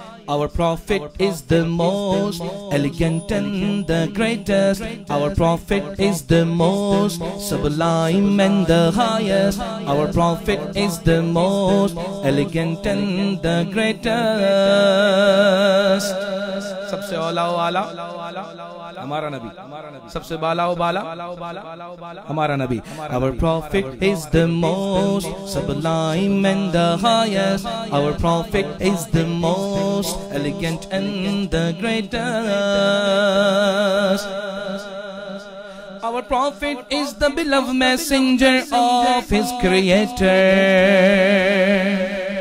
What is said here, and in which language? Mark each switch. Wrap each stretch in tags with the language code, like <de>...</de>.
<en>Our Prophet is the most elegant and the greatest. Our Prophet is the most sublime and the highest. Our Prophet is the most elegant and the greatest.</en> <ur>سب سے اولا و اعلیٰ ہمارا نبی, سب سے بالا و بالا ہمارا نبی.</ur> <en>Our Prophet is the most sublime and the highest. Our Prophet is the most elegant and the greatest. Our Prophet is the beloved messenger of his Creator.</en>